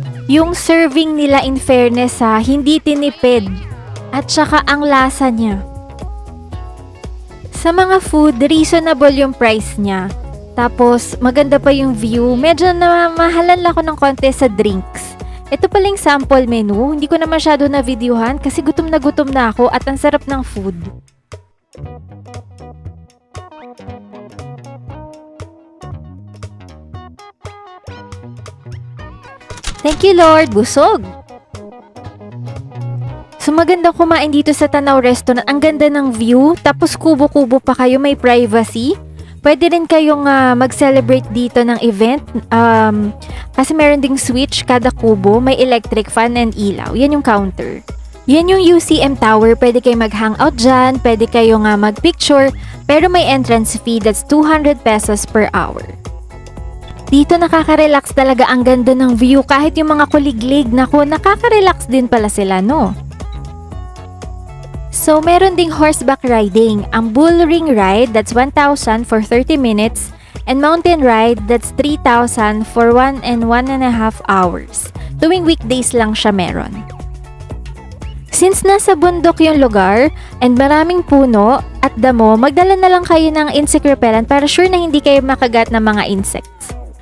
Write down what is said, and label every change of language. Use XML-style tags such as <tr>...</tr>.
<tl>Yung serving nila in fairness hindi tinipid. At saka ang lasa niya. Sa mga food, reasonable yung price niya. Tapos, maganda pa yung view. Medyo na mahalan lang ako ng konti sa drinks. Ito palang sample menu. Hindi ko na masyado na videohan kasi gutom na ako at ang sarap ng food.</tl> <en>Thank you Lord, busog!</en> <tl>So magandang kumain dito sa Tanaw Restaurant. Ang ganda ng view, tapos kubo-kubo pa kayo, may privacy. Pwede rin kayong mag-celebrate dito ng event. Kasi meron ding switch kada kubo, may electric fan and ilaw. Yan yung counter. Yan yung UCM Tower, pwede kayo mag-hangout dyan, pwede kayong mag-picture, pero may entrance fee</tl> <en>that's 200 pesos per hour.</en> <tl>Dito nakaka-relax talaga, ang ganda ng view, kahit yung mga kuliglig, naku, nakaka-relax din pala sila, no? So, meron ding horseback riding. Ang bull ring ride,</tl> <en>that's 1,000 for 30 minutes. And mountain ride, that's 3,000 for 1 and 1.5 hours.</en> <tl>Tuwing weekdays lang siya meron. Since nasa bundok yung lugar, and maraming puno at damo, magdala na lang kayo ng insect repellent para sure na hindi kayo makagat ng mga insects.</tl>